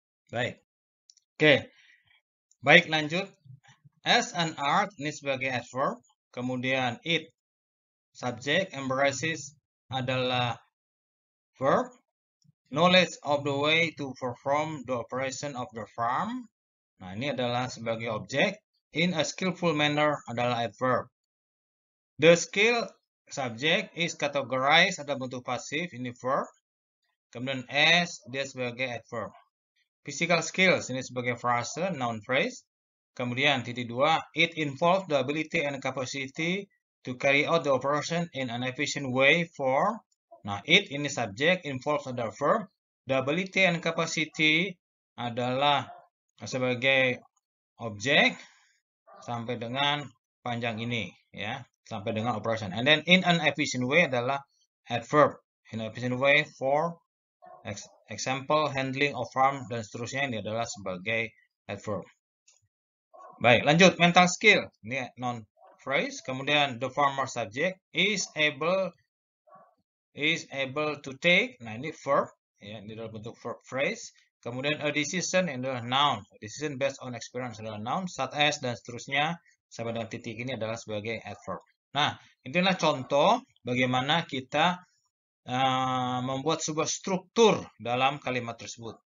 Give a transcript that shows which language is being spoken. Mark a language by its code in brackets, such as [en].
[id] Baik. Oke. Baik, lanjut. [en] As an art [id] ini sebagai adverb, kemudian [en] it subject, embraces [id] adalah verb, [en] knowledge of the way to perform the operation of the farm. [id] Nah, ini adalah sebagai objek. In a skillful manner adalah adverb. [en] The skill subject is categorized [id] ada bentuk pasif, ini verb. Kemudian as dia sebagai adverb. Physical skills ini sebagai frase, noun phrase. Kemudian titik 2, [en] it involves the ability and capacity to carry out the operation in an efficient way for. [id] Nah, it ini subject, involves adalah verb. [en] The ability and capacity [id] adalah sebagai objek sampai dengan panjang ini ya, sampai dengan operation. [en] And then in an efficient way [id] adalah adverb. [en] In an efficient way for example, handling of farm [id] dan seterusnya ini adalah sebagai adverb. Baik, lanjut mental skill. Ini noun phrase. [en] Kemudian the farmer subject is able to take. [id] Nah, ini verb ya, ini dalam bentuk verb phrase. Kemudian a decision adalah noun. [en] A decision based on experience [id] adalah noun, such as dan seterusnya sampai dengan titik ini adalah sebagai adverb. Nah, inilah contoh bagaimana kita membuat sebuah struktur dalam kalimat tersebut.